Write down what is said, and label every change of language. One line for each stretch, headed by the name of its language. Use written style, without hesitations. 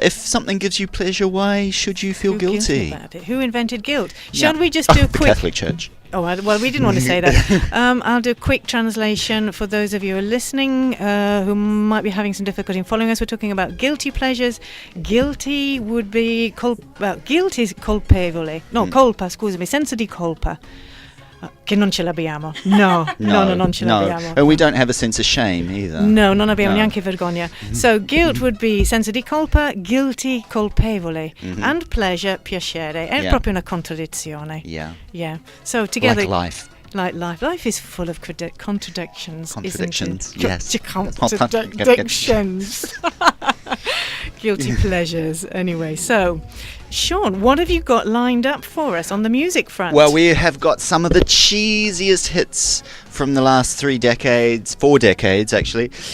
English: If something gives you pleasure, why should you feel guilty about it? Who invented guilt? Shall we just do a quick... Catholic Church. Oh, well, we didn't want to say that. I'll do a quick translation for those of you who are listening who might be having some difficulty in following us. We're talking about guilty pleasures. Guilty would be... guilt is colpevole.
Italian: No, colpa, scusami, senso di colpa. Che non ce l'abbiamo. No, non ce l'abbiamo.
English: And we don't have a sense of shame either.
Italian: No, non abbiamo neanche vergogna.
English: So guilt would be
Italian: senso di colpa,
English: guilty,
Italian: colpevole,
English: and pleasure,
Italian: piacere. È proprio una contraddizione.
English: Yeah. So together... Like life. Like life. Life is full of contradictions, Contradictions, isn't it? yes. Contradictions. Guilty pleasures. Anyway, so... Sean, what have you got lined up for us on the music front? Well, we have got some of the cheesiest hits from the last 4 decades actually.